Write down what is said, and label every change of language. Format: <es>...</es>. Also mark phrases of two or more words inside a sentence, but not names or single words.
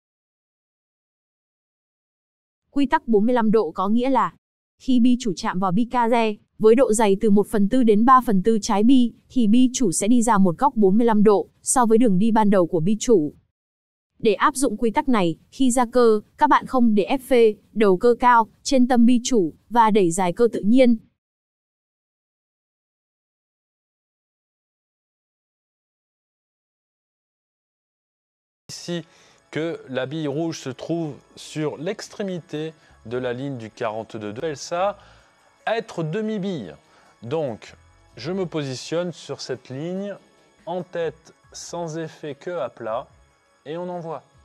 <vi>Quy tắc 45 độ có nghĩa là khi bi chủ chạm vào bi case với độ dày từ 1/4 đến 3/4 trái bi, thì bi chủ sẽ đi ra một góc 45 độ so với đường đi ban đầu của bi chủ. Để áp dụng quy tắc này, khi ra cơ, các bạn không để ép phê, đầu cơ cao, trên tâm bi chủ, và đẩy dài cơ tự nhiên.</vi> <fr>Ici que la bille rouge se trouve sur l'extrémité de la ligne du 42. On appelle ça être demi-bille. Donc, je me positionne sur cette ligne, en tête, sans effet, que à plat, et on envoie.</fr>